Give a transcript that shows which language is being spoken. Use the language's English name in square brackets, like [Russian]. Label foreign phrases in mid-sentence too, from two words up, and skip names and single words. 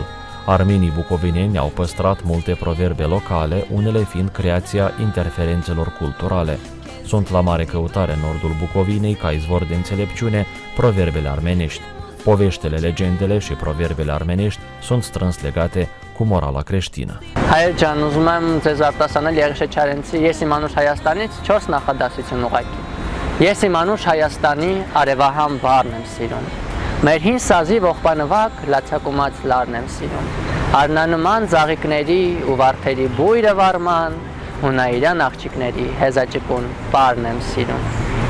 [Romanian] Armenii bucovineni au păstrat multe proverbe locale, unele fiind creația interferențelor culturale. Sunt la mare căutare în nordul Bucovinei ca izvor de înțelepciune proverbele armenești. Poveștele, legendele și proverbele armenești sunt strâns legate cu morala creștină. [Armenian] Հայր ջան, ուզում եմ ձեզ արտասանել Եղիշե Չարենցի «Ես իմ անուշ Հայաստանից» 4 նախադասություն ուղղակի։ Ես իմ անուշ Հայաստանի արևահամ բառն եմ սիրում։ Մեր հին սազի ողբանվակ լացակումած լարն եմ սիրում։ Արնանման ծաղիկների ու վարդերի բույրը վարման ու նայիրան աղջիկների հեզաճկուն պարն եմ սիրում։